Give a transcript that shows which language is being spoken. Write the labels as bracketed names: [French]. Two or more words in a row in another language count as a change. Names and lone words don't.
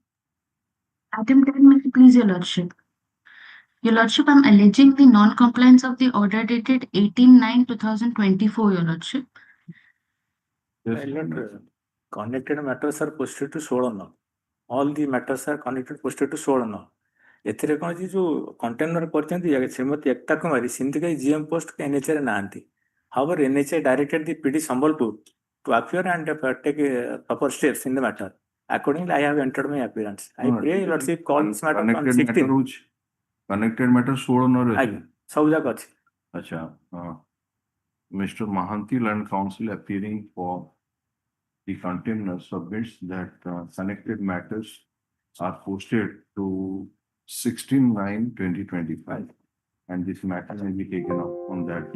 [English] Item 10, may I please, Your Lordship. Your Lordship, I'm alleging the non-compliance of the order dated 18/9/2024, Your Lordship. Yes. Connected matters are posted to Solana. All the matters are connected posted to Solana. [Odia] ଏଥିରେ କ'ଣ ଯେ ଯୋଉ କଣ୍ଟେନର କରିଛନ୍ତି ଶ୍ରୀମତୀ ଏକତା କୁମାରୀ ସେମିତି କାହିଁ [English] GM post NHA [Odia] ରେ ନାହାନ୍ତି. [English] However, NHA directed the PD Sambalpur to appear and take proper steps in the matter. Accordingly, I have entered my appearance. I pray Your Lordship call this matter on 16th. Connected matter 16 [Odia] ଆଜ୍ଞା ସବୁ ଯାକ ଅଛି. [English] Acha, Mr. Mahanti Land Council appearing for the container submits that connected matters are posted to 16/9/2025, and this matter may be taken up on that day.